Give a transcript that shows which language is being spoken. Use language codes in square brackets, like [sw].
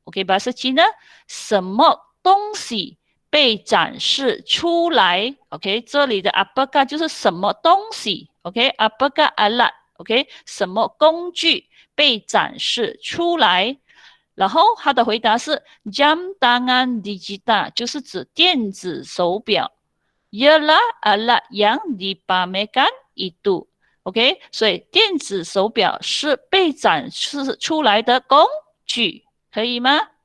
[ms] Okey, bahasa Cina, [zh] 什么东西被展示出来 ？OK， 这里的 apakah 就是什么东西 ？OK， [ms] apakah alat？ [zh] OK， 什么工具被展示出来？然后他的回答是 [ms] jam tangan digital， [zh] 就是指电子手表。 [ms] ialah alat yang dipamerkan itu。 [zh] OK， 所以电子手表是被展示出来的工具，可以吗？